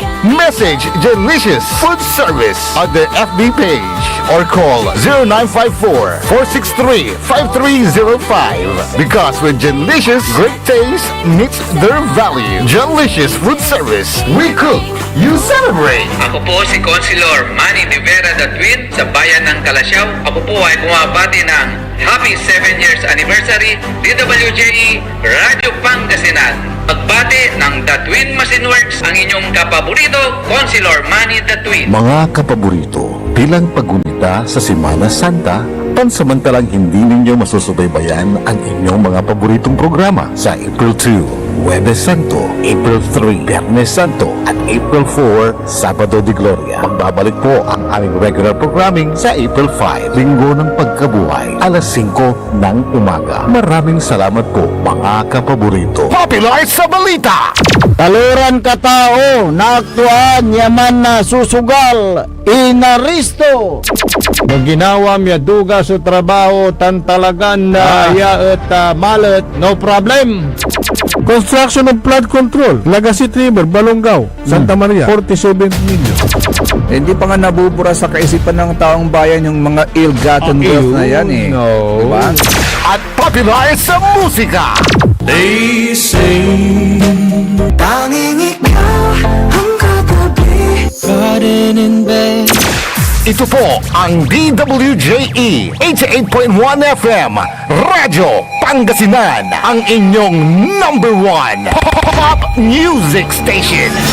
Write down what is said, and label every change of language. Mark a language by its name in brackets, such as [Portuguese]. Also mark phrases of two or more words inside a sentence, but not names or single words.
[English] Message Delicious Food Service on their FB page or call 0954-463-5305. Because with Delicious, great taste meets their value. Delicious Food Service. We cook, you celebrate. [Filipino] Ako po si Councilor Manny De Vera the Twin sa bayan ng Calasiao. Ako po ay bumabati ng [English] Happy 7 years anniversary [Filipino] DWJE Radyo Pangasinan. Pagbati ng The Twin Machine Works, ang inyong kapaborito, Councilor Manny the Twin. Mga kapaborito, bilang paggunita sa Semana Santa, pansamantalang hindi ninyo masusubaybayan ang inyong mga paboritong programa sa April 2, Huwebes Santo, April 3, Biyernes Santo, at April 4, Sabado de Gloria. Magbabalik po ang aming [English] regular programming [Filipino] sa April 5, Linggo ng Pagkabuhay, alas 5 ng umaga. Maraming salamat po, mga kapaborito. Popular sa balita! [Pangasinan] Taluran katao na aktuan yaman na susugal inaristo. Maginawa miya duga sa trabaho tan talagan na yaet malet [English] no problem. Construction of flood control, Lagasit River, Balongaw, Santa Maria, 47 million. [Filipino] Hindi pa nga nabubura sa kaisipan ng taong bayan yung mga [English] ill-gotten wealth [Filipino] na yan eh. No. Diba? At popular sa musika! [English] They say [Filipino] tanging ikaw ang katabi pa rin [English] in bed. [Filipino] Ito po ang DWJE 88.1 FM Radyo Pangasinan, ang inyong [English] number 1 pop music station.